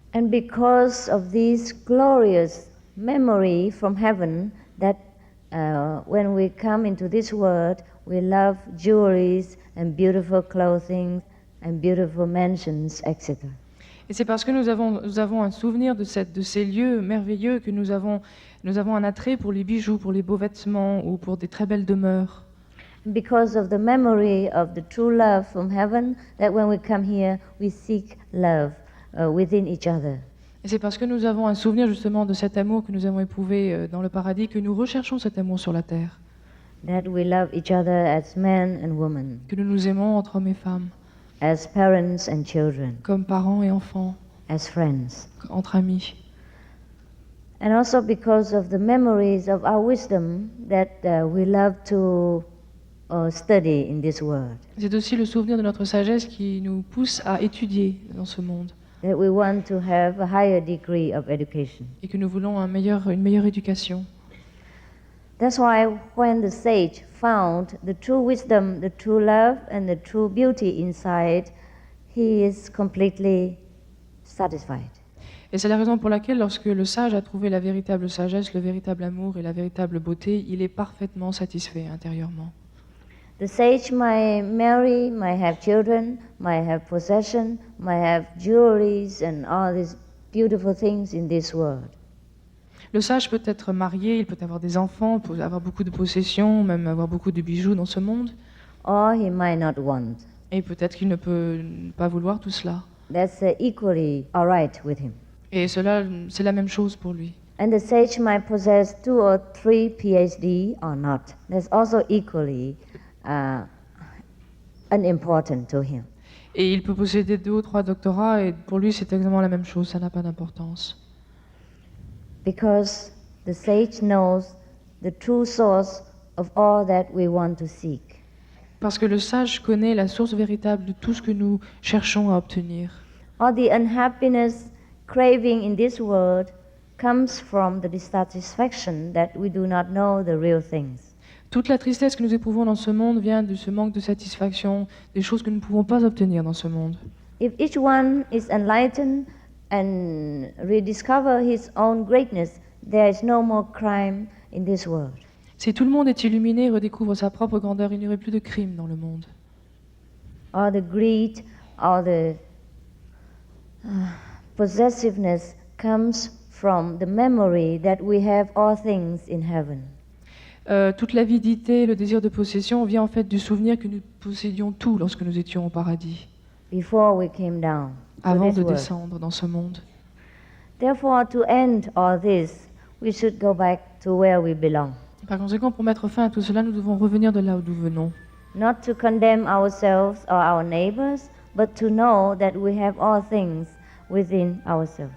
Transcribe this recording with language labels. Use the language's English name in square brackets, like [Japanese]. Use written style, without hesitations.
[English] And because of this glorious memory from heaven, that when we come into this world, we love jewelries and beautiful clothing and beautiful mansions, etc. [French] Et c'est parce que nous avons un souvenir de ces lieux merveilleux que nous avons un attrait pour les bijoux, pour les beaux vêtements ou pour des très belles demeures. [English] Because of the memory of the true love from heaven, that when we come here, we seek love within each other. [French] Et c'est parce que nous avons un souvenir justement de cet amour que nous avons éprouvé dans le paradis que nous recherchons cet amour sur la terre. [English] That we love each other as men and women. [French] Que nous nous aimons entre hommes et femmes. [English] As parents and children. [French] Comme parents et enfants. [English] As friends. [French] Entre amis. [English] And also because of the memories of our wisdom that we love to study in this world. [French] C'est aussi le souvenir de notre sagesse qui nous pousse à étudier dans ce monde. [English] That we want to have a higher degree of education. [French] Et que nous voulons une meilleure éducation. [English] That's why when the sage found the true wisdom, the true love, and the true beauty inside, he is completely satisfied. [French] Et c'est la raison pour laquelle, lorsque le sage a trouvé la véritable sagesse, le véritable amour et la véritable beauté, il est parfaitement satisfait intérieurement. [English] The sage might marry, might have children, might have possession, might have jewelries and all these beautiful things in this world. [French] Le sage peut être marié, il peut avoir des enfants, peut avoir beaucoup de possessions, même avoir beaucoup de bijoux dans ce monde. [English] Or he might not want. [French] Et peut-être qu'il ne peut pas vouloir tout cela. [English] That's equally all right with him. [French] Et cela, c'est la même chose pour lui. [English] And the sage might possess 2 or 3 PhD or not. That's also equally unimportant to him. [French] Et il peut posséder 2 ou 3 doctorats, et pour lui, c'est exactement la même chose, ça n'a pas d'importance. [English] Because the sage knows the true source of all that we want to seek. [French] Parce que le sage connaît la source véritable de tout ce que nous cherchons à obtenir. [English] All the unhappiness, craving in this world comes from the dissatisfaction that we do not know the real things. [French] Toute la tristesse que nous éprouvons dans ce monde vient de ce manque de satisfaction, des choses que nous ne pouvons pas obtenir dans ce monde. [English] If each one is enlightened and rediscover his own greatness, there is no more crime in this world. [French] Si tout le monde est illuminé et redécouvre sa propre grandeur, il n'y aurait plus de crime dans le monde. [English] Or the greed, or the possessiveness comes from the memory that we have all things in heaven. [French] Toute l'avidité, le désir de possession vient en fait du souvenir que nous possédions tout lorsque nous étions au paradis, [English] Before we came down to [French] avant [English] this [French] de [English] world. [French] descendre dans ce monde. [English] Therefore, to end all this, we should go back to where we belong. [French] Par conséquent, pour mettre fin à tout cela, nous devons revenir de là où nous venons. [English] Not to condemn ourselves or our neighbors, but to know that we have all things within ourselves.